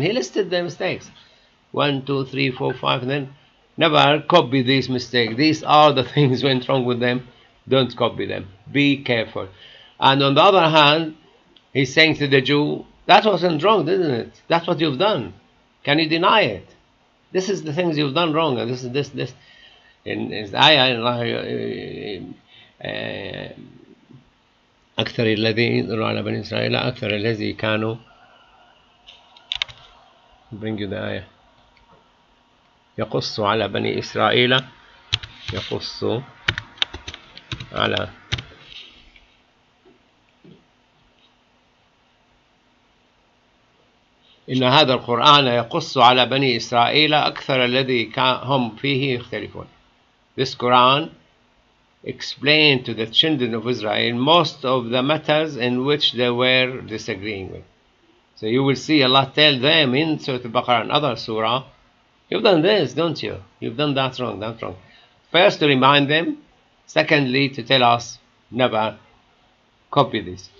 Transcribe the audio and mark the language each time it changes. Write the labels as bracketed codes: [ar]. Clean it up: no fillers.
[en] And he listed their mistakes, 1, 2, 3, 4, 5, and then never copy these mistakes. These are the things went wrong with them. Don't copy them. Be careful. And on the other hand, he's saying to the Jew, that wasn't wrong, didn't it? That's what you've done. Can you deny it? This is the things you've done wrong. And this in ayah, [ar] أكثر الذي على بني إسرائيل أكثر الذي كانوا, [en] bring you the ayah, [ar] يقص على بني إسرائيل يقص على إن هذا القرآن يقص على بني إسرائيل أكثر الذي هم فيه يختلفون. [en] This Quran explained to the children of Israel most of the matters in which they were disagreeing with. So you will see Allah tell them in Surah Al-Baqarah and other surah, you've done this, don't you? You've done that wrong, that wrong. First, to remind them. Secondly, to tell us, never copy this.